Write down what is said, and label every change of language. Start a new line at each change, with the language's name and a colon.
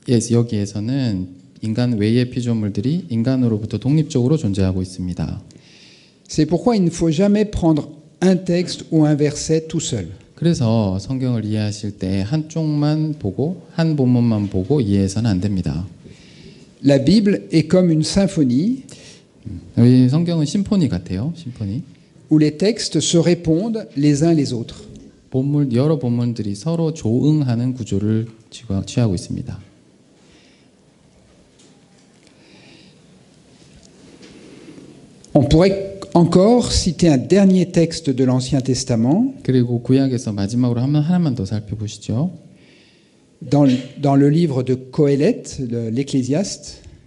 Korean: 여기에서는 인간 외의 피조물들이 인간으로부터 독립적으로 존재하고 있습니다.
French: C'est pourquoi il ne faut jamais prendre un texte ou un verset tout seul.
Korean: 그래서 성경을 이해하실 때 한쪽만 보고 한 본문만 보고 이해해서는 안 됩니다.
French: La Bible est comme une symphonie
Korean: 이 성경은 심포니 같아요. 심포니.
French: où les textes se répondent les uns les autres.
Korean: 여러 본문들이 서로 조응하는 구조를 취하고 있습니다.
French: On pourrait encore citer un dernier texte de l'Ancien Testament
Korean: 그리고 구약에서 마지막으로 하나만 더 살펴보시죠.
French: dans le livre de Coëlette, l'Ecclésiaste.